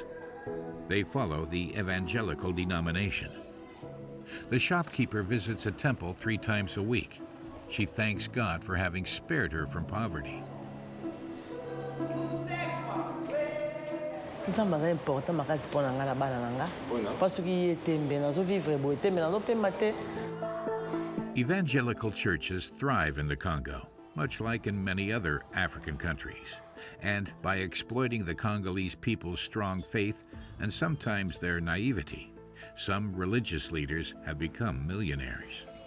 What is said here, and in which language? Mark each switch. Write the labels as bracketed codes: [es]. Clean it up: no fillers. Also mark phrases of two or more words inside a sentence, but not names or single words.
[en] They follow the evangelical denomination. The shopkeeper visits a temple 3 times a week. She thanks God for having spared her from poverty. [ln] nzambe aza important makasi mpo na nga na bana na nga mpa soki ye tembe nazovivre boye tembe nazopema te. [en] Evangelical churches thrive in the Congo, much like in many other African countries, and by exploiting the Congolese people's strong faith and sometimes their naivety, some religious leaders have become millionaires.